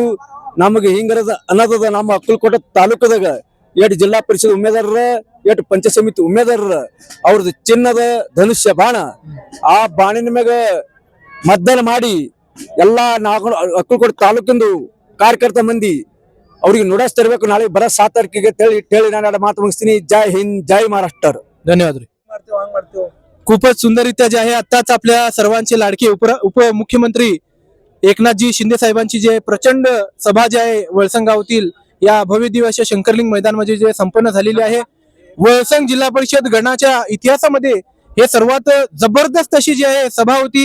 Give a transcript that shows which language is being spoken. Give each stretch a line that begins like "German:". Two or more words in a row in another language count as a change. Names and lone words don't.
Kannada: ನಮಗೆ ಹಿಂಗರದ ಅನ್ನದ ನಮ್ಮ ಅಕ್ಕಲಕೋಟೆ ತಾಲೂಕದಾಗ 8 ಜಿಲ್ಲಾ ಪರಿಷತ್ ಉಮೇದಾರರ, 8 ಪಂಚಾಯತ್ ಸಮಿತಿ ಉಮೇದಾರರ ಅವ್ರದ್ದು ಚಿನ್ನದ ಧನುಷ್ಯ ಬಾಣ, ಆ ಬಾಣಿನ ಮ್ಯಾಗ ಮತದಾನ ಮಾಡಿ ಎಲ್ಲ ಅಕ್ಕಲಕೋಟೆ ತಾಲೂಕಿಂದು ಕಾರ್ಯಕರ್ತ ಮಂದಿ ಅವ್ರಿಗೆ ನುಡಿಸ್ ತರಬೇಕು. ನಾಳೆ ಬರ 7 ತಾರೀಕಿಗೆ ಹೇಳಿ ನಾನು ಮಾತು ಮುಗಿಸ್ತೀನಿ.
Marathi: जय हिंद, जय महाराष्ट्र. धन्यवाद रे. खूपच सुंदररित्या जे आहे आताच आपल्या सर्वांचे लाडके उपमुख्यमंत्री एकनाथजी शिंदे साहेबांची जे प्रचंड सभा जी आहे वळसंग गावातील या भव्य दिवस शंकरलिंग मैदानामध्ये जे संपन्न झालेली आहे. वळसंग जिल्हा परिषद गणाच्या इतिहासामध्ये हे सर्वात जबरदस्त अशी जी आहे सभा होती.